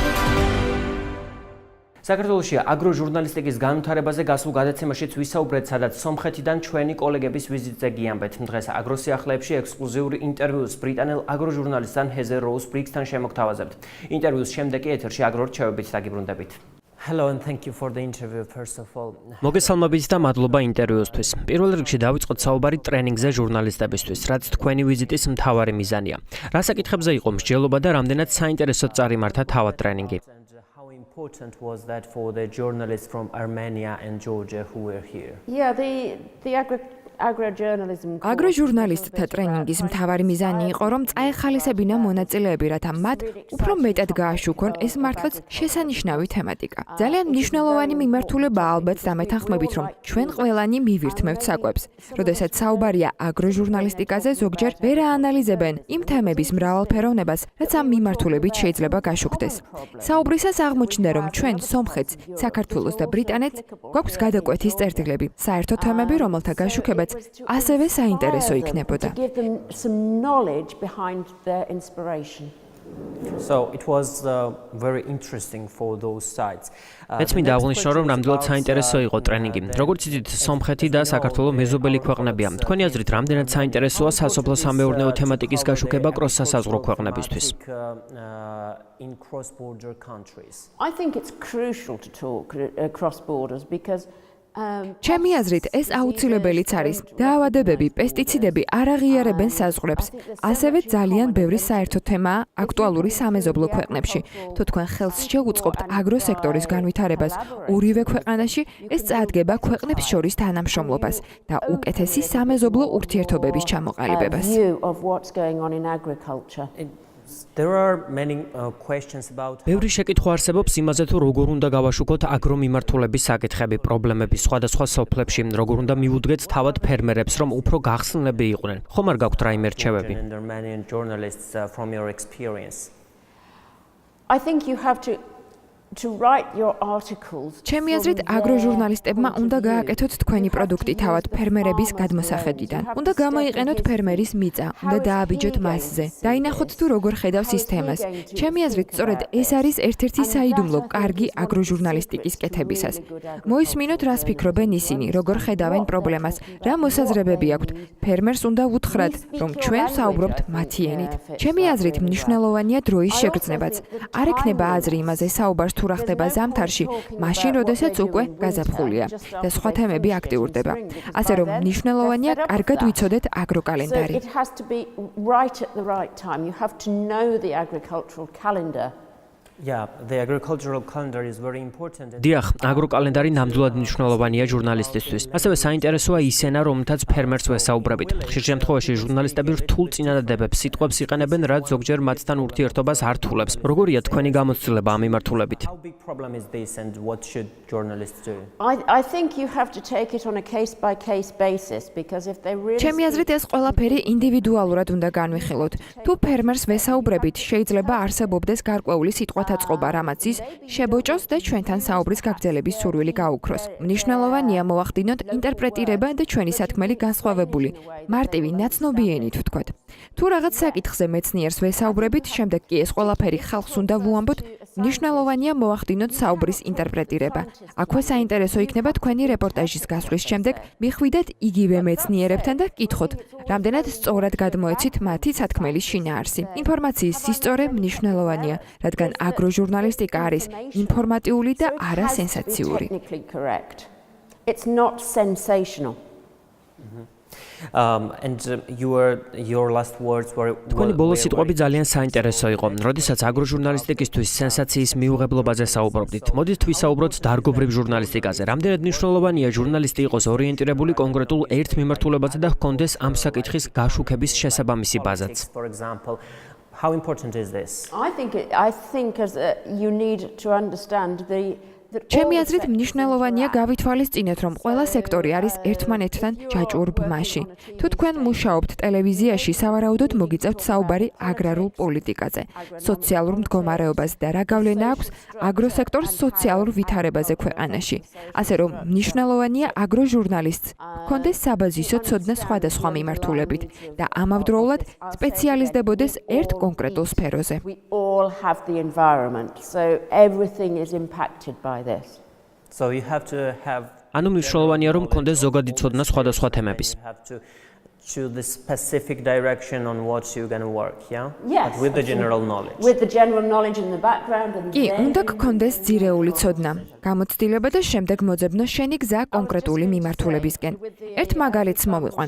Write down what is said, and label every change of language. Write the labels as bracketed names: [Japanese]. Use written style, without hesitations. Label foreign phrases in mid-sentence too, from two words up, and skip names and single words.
[Georgian] საქართველოში აგროჟურნალისტიკის განვითარებაზე გასულ გადაცემაშიც ვისაუბრეთ, სადაც სომხეთიდან ჩვენი კოლეგების ვიზიტზე გიამბეთ. დღეს აგროსიახლეებში ექსკლუზიური ინტერვიუს ბრიტანელ აგროჟურნალისტთან ჰეზერ როუს ბრიგსთან შემოგთავაზებთ. ინტერვიუს შემდეგ კი ეთერში აგრორჩევებით დაგიბრუნდებით. [English] Hello and thank you for the interview first of all. [Georgian] მოგესალმებით და მადლობა ინტერვიუსთვის. პირველ რიგში დავიწყოთ საუბარი ტრენინგზე ჟურნალისტებისთვის, რაც თქვენი ვიზიტის მთავარი მიზანია. რა საკითხებზე იყო მსჯელობა და რამდენად საინტერესოდ წარიმართა თავად ტრენინგი? [English] How important was that for the journalists from Armenia and Georgia who were here? Yeah, the [Georgian] აგროჟურნალისტთა ტრენინგის მთავარი მიზანი იყო, რომ წაეხალისებინა მონაწილეები, რათა მათ უფრო მეტად გააშუქონ ეს მართლაც შესანიშნავი თემატიკა. ძალიან მნიშვნელოვანი მიმართულებაა ალბათ დამეთანხმებით, რომ ჩვენ ყველანი მივირთმევთ საკვებს. როდესაც საუბარია აგროჟურნალისტიკაზე, ზოგჯერ ვერ აანალიზებენ იმ თემების მრავალფეროვნებას, რაც ამ მიმართულებით შეიძლება გაშუქდეს. საუბრისას აღმოჩნდა, რომ ჩვენ სომხეთს, საქართველოს და ბრიტანეთს გვაქვს გადაკვეთის წერტილები, საერთო თემები, რომელთა გაშუქებაც ასევე საინტერესო იქნებოდა. [English] So it was very interesting for those sites. [Georgian] მეც მინდა აღვნიშნო, რომ ნამდვილად საინტერესო იყო ტრენინგი. როგორც იცით, სომხეთი და საქართველო მეზობელი ქვეყნებია. თქვენი აზრით, რამდენად საინტერესოა სასოფლო-სამეურნეო თემატიკის გაშუქება კროს-სასაზღვრო ქვეყნებისთვის? [English] In cross-border countries. I think it's crucial to talk across borders because [Georgian] ჩემი აზრით, ეს აუცილებელიც არის. დაავადებები, პესტიციდები არ აღიარებენ საზღვრებს. ასევე ძალიან ბევრი საერთო თემაა აქტუალური სამეზობლო ქვეყნებში. თუ თქვენ ხელს შეუწყობთ აგროსექტორის განვითარებას ორივე ქვეყანაში, ეს წაადგება ქვეყნებს შორის თანამშრომლობას და უკეთესი სამეზობლო ურთიერთობების ჩამოყალიბებას. [English] There are many questions about [Georgian] ბევრი შეკითხვა არსებობს იმაზე თუ როგორ უნდა გავაშუქოთ აგრომიმართულების საკითხები, პრობლემები სხვადასხვა სოფლებში, როგორ უნდა მივუდგეთ თავად ფერმერებს, რომ უფრო გახსნილები იყვნენ. ხომ არ გაქვთ რაიმე რჩევები? [English] I think you have to write your articles. [Georgian] ჩემი აზრით, აგროჟურნალისტებმა უნდა გააკეთოთ თქვენი პროდუქტი თავად ფერმერების გადმოსახედიდან. უნდა გამოიყენოთ ფერმერის მიწა, უნდა დააბიჯოთ მასზე. დაინახოთ თუ როგორ ხედავს სისტემას. ჩემი აზრით, სწორედ ეს არის ერთ-ერთი საიდუმლო კარგი აგროჟურნალისტიკის კეთებისას. მოისმინოთ, რას ფიქრობენ ისინი, როგორ ხედავენ პრობლემას, რა მოსაზრებები აქვთ. ფერმერს უნდა უთხრათ, რომ ჩვენ საუბრობთ მათი ენით. ჩემი აზრით, მნიშვნელოვანია დროის შეგრძნებაც. არ ექნება აზრი იმაზე საუბარს თუ რა ხდება ზამთარში, მაშინ, როდესაც უკვე გაზაფხულია და სხვა თემები აქტიურდება. ასე რომ, მნიშვნელოვანია კარგად ვიცოდეთ აგროკალენდარი. [English] It has to be right at the right time. You have to know the agricultural calendar. Yeah, the agricultural calendar is very important. [Georgian] დიახ, აგროკალენდარი ნამდვილად მნიშვნელოვანია ჟურნალისტისთვის. ასევე საინტერესოა ისენა, რომლითაც ფერმერს ვესაუბრებით. ხშირ შემთხვევაში ჟურნალისტები რთულ წინადადებებს, სიტყვებს იყენებენ, რაც ზოგჯერ მათთან ურთიერთობას არ თულებს. როგორია თქვენი გამოცდილება ამ მიმართულებით? [English] How big problem is this and what should journalists do? I think you have to take it on a case by case basis because if they really [Georgian] ჩემი აზრით, ეს ყველაფერი ინდივიდუალურად უნდა განვიხილოთ. თუ ფერმერს ვესაუბრებით, შეიძლება არსებობდეს გარკვეული სიტყვათა წყობა, რამაც ის შებოჭოს და ჩვენთან საუბრის გაგრძელების სურვილი გაუქროს. მნიშვნელოვანია მოვახდინოთ ინტერპრეტირება და ჩვენი სათქმელი განსხვავებული, მარტივი, ნაცნობი ენით ვთქვათ. თუ რაღაც საკითხზე მეცნიერს ვესაუბრებით, შემდეგ კი ეს ყველაფერი ხალხს უნდა ვუამბოთ, მნიშვნელოვანია მოვახდინოთ საუბრის ინტერპრეტირება. აქვე საინტერესო იქნება თქვენი რეპორტაჟის გასვლის შემდეგ მიხვიდეთ იგივე მეცნიერებთან და კითხოთ, რამდენად სწორად გადმოეცით მათი სათქმელის შინაარსი. ინფორმაციის სისწორე მნიშვნელოვანია, რადგან აგროჟურნალისტიკა არის ინფორმატიული და არა სენსაციური. [English] It's not sensational. And your last words were [Georgian] თქვენი ბოლო სიტყვები ძალიან საინტერესო იყო. როდესაც აგროჟურნალისტიკისთვის სენსაციის მიუღებლობაზე საუბრობდით, მოდით ვისაუბროთ დარგობრივ ჟურნალისტიკაზე. რამდენად მნიშვნელოვანია ჟურნალისტი იყოს ორიენტირებული კონკრეტულ ერთ მიმართულებაზე და ჰქონდეს ამ საკითხის გაშუქების შესაბამისი ბაზაც. [English] For example, how important is this? I think as you need to understand the [Georgian] ჩემი აზრით მნიშვნელოვანია გავითვალისწინოთ, რომ ყველა სექტორი არის ერთმანეთთან ჯაჭვურ ბმაში. თუ თქვენ მუშაობთ ტელევიზიაში, სავარაუდოდ მოგიწევთ საუბარი აგრარულ პოლიტიკაზე, სოციალურ მდგომარეობაზე და რა გავლენა აქვს აგროსექტორს სოციალურ ვითარებაზე ქვეყანაში. ასე რომ, მნიშვნელოვანია აგროჟურნალისტს ჰქონდეს საბაზისო ცოდნა სხვადასხვა მიმართულებით და ამავდროულად სპეციალიზდებოდეს ერთ კონკრეტულ სფეროზე. [English] We all have the environment, so everything is impacted by this. So you have to have [Georgian] ანუ მნიშვნელოვანია რომ მქონდეს ზოგადი ცოდნა სხვადასხვა თემების. [English] choose the specific direction on what you're going to work, yeah? Yes. But with the general knowledge. With the general knowledge in the background and [Georgian] კი, უნდა გქონდეს ძირეული ცოდნა, გამოცდილება და შემდეგ მოძებნო შენი გზა კონკრეტული მიმართულებისკენ. ერთ მაგალითს მოვიყვან.